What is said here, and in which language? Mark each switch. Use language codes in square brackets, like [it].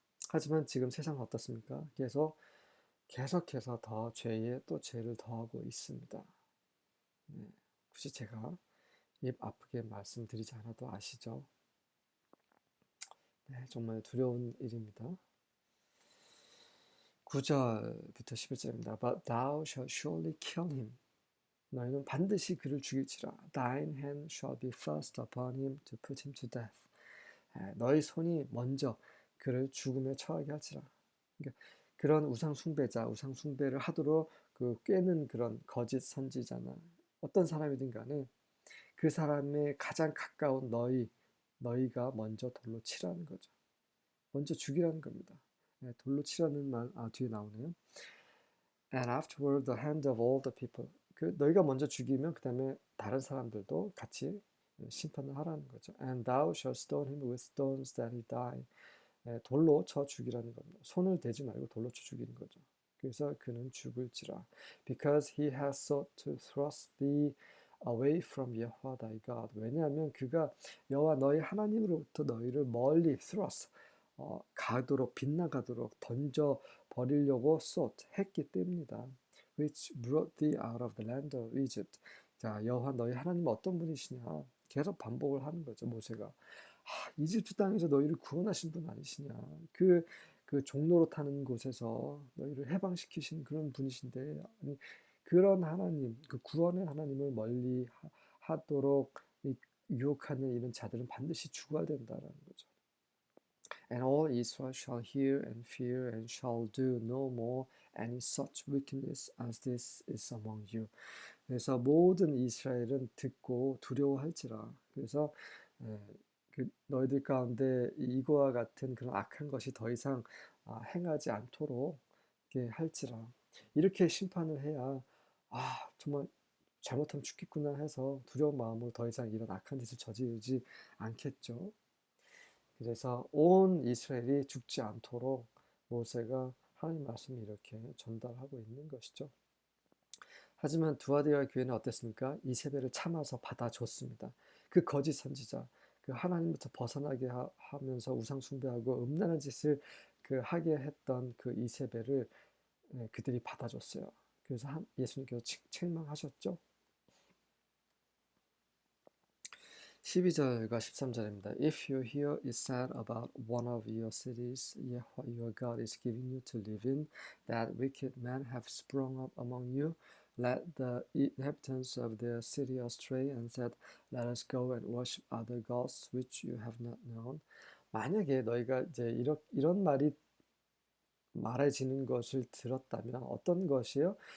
[ko] 하지만 지금 세상은 어떻습니까? 계속해서 더 죄에 또 죄를 더하고 있습니다. 네, 굳이 제가 입 아프게 말씀드리지 않아도 아시죠? 네, 정말 두려운 일입니다. 9절부터 11절입니다. [en] But thou shalt surely kill him. [ko] 너희는 반드시 그를 죽일지라. [en] Thine hand shall be first upon him to put him to death. [ko] 너희 손이 먼저 그를 죽음에 처하게 할지라. 그러니까 그런 우상 숭배자, 우상 숭배를 하도록 그 꿰는 그런 거짓 선지자나 어떤 사람이든 간에 그 사람의 가장 가까운 너희가 먼저 돌로 치라는 거죠. 먼저 죽이라는 겁니다. 돌로 치라는 말, 뒤에 나오네요. [en] And afterward the hand of all the people. [ko] 그 너희가 먼저 죽이면 그 다음에 다른 사람들도 같이 심판을 하라는 거죠. [en] And thou shalt stone him with stones that he die. [ko] 돌로 쳐 죽이라는 겁니다. 손을 대지 말고 돌로 쳐 죽이는 거죠. 그래서 그는 죽을지라. [en] Because he has sought to thrust thee away from Yahweh thy God. [ko] 왜냐하면 그가 여호와 너희 하나님으로부터 너희를 멀리 thrust 가도록 빗나가도록 던져 버리려고 sought 했기 때문이다. [en] Which brought thee out of the land of Egypt. [ko] 자, 여호와 너희 하나님은 어떤 분이시냐? 계속 반복을 하는 거죠, 모세가. 이집트 땅에서 너희를 구원하신 분 아니시냐? 그 종로로 타는 곳에서 너희를 해방시키신 그런 분이신데, 아니, 그런 하나님, 그 구원의 하나님을 멀리 하도록 유혹하는 이런 자들은 반드시 죽어야 된다라는 거죠. [en] And all Israel shall hear and fear and shall do no more any such wickedness as this is among you. [ko] 그래서 모든 이스라엘은 듣고 두려워할지라. 그래서 너희들 가운데 이거와 같은 그런 악한 것이 더 이상 행하지 않도록 이렇게 할지라. 이렇게 심판을 해야 정말 잘못하면 죽겠구나 해서 두려운 마음으로 더 이상 이런 악한 짓을 저지르지 않겠죠. 그래서 온 이스라엘이 죽지 않도록 모세가 하나님 말씀을 이렇게 전달하고 있는 것이죠. 하지만 두아디아 교회는 어땠습니까? 이세벨을 참아서 받아줬습니다. 그 거짓 선지자, 그 하나님부터 벗어나게 하면서 우상 숭배하고 음란한 짓을 하게 했던 그 이세벨을 그들이 받아줬어요. 그래서 예수님께서 책망하셨죠. 12절과 13절입니다. [en] If you hear it said about one of your cities, your God is giving you to live in, that wicked men have sprung up among you, led the inhabitants of their city astray, and said, Let us go and worship other gods which you have not known. [ko] 만약에 너희가 이제 이런 말이 말해지는 것을 들었다면 어떤 것이요?